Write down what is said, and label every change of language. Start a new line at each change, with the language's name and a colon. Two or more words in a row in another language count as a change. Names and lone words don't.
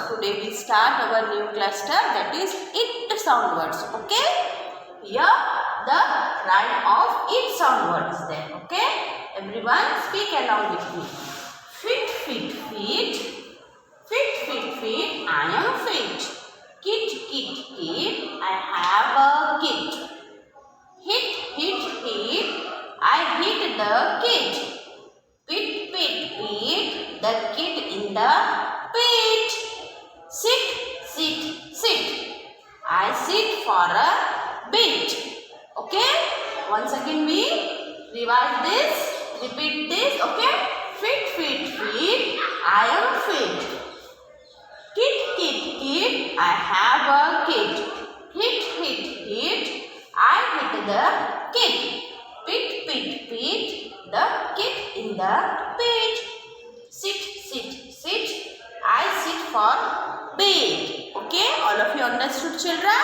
English: Today we start our new cluster, that is it sound words. Okay, here the rhyme of it sound words then. Okay, everyone speak along with me. Fit, fit, fit. Fit, fit, fit, I am fit. Kit, kit, kit, I have a kit. Hit, hit, hit, I hit the kit. Pit, pit, pit, the kit in the pit. Sit, sit, sit, I sit for a bit. Okay, once again we revise this, repeat this. Okay, fit, fit, fit, I am fit. Kit, kit, kit, I have a kit. Hit, hit, hit, I hit the kit. Pit, pit, pit, the kit in the pit. Sit, sit, sit, I sit for bed. Okay, all of you understood, children?